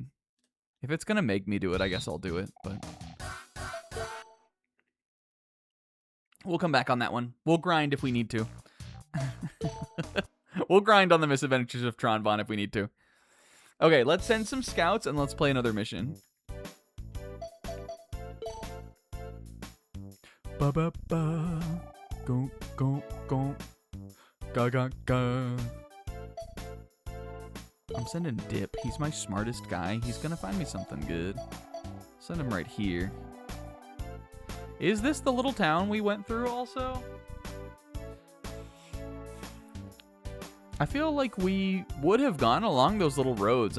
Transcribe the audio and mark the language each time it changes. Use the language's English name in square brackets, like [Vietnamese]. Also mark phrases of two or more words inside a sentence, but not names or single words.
[English] If it's gonna make me do it, I guess I'll do it, but we'll come back on that one. We'll grind if we need to. We'll grind on the Misadventures of Tron, Bonne if we need to. Okay, let's send some scouts and let's play another mission. Ba ba ba. Go go go. Ga ga ga. I'm sending Dip. He's my smartest guy. He's gonna find me something good. Send him right here. Is this the little town we went through also? I feel like we would have gone along those little roads.